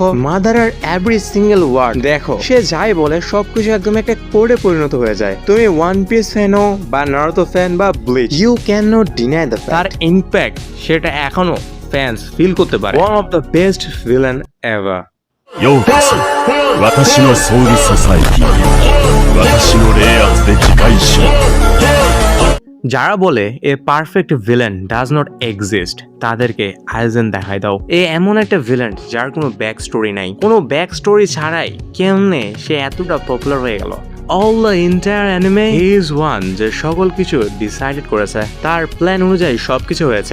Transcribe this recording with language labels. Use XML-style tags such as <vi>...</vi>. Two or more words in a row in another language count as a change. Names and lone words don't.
<bn>মাদারার</bn> <en>every single word</en> <bn>দেখো, সে যাই বলে সবকিছু একদম একটা কোডে পরিণত হয়ে যায়। তুমি ওয়ান পিস ফ্যান হো বা নারুতো ফ্যান বা ব্লিচ,</bn> <en>you can not deny the fact</en> <bn>তার ইম্প্যাক্ট সেটা এখনো</bn> <en>fans feel</en> <bn>করতে পারে।</bn> <en>one of the best villain ever.</en> <ja>ようこそ私のソウルソサエティへ私の霊圧で自戒しろ</ja> <bn>যারা বলে</bn> <en>a perfect villain does not exist</en> <bn>তাদেরকে আইজেন দেখাই দাও। এ এমন একটা ভিলেন যার কোনো</bn> <en>back story</en> <bn>নাই, কোনো</bn> <en>back story</en> <bn>ছাড়াই কেমনে সে এতটা পপুলার হয়ে গেল।</bn> <en>all the entire anime he is one</en> <bn>যে সকল কিছু ডিসাইডেড করেছে, তার প্ল্যান অনুযায়ী সবকিছু হয়েছে।</bn>